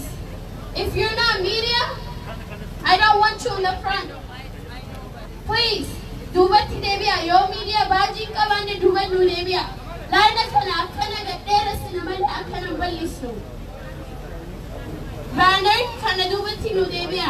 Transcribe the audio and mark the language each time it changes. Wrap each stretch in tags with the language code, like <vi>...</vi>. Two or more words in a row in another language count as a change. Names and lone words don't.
<en>If you're not media, I don't want you in the front. Please,</en> <om>duubatti deebi'aa. Yoo media baajii qabaanne duubatti nu deebi'aa. Laayina kana akkana gadheeressina malee akkana bal'isnu. Baanari kana duubatti nu deebi'aa.</om>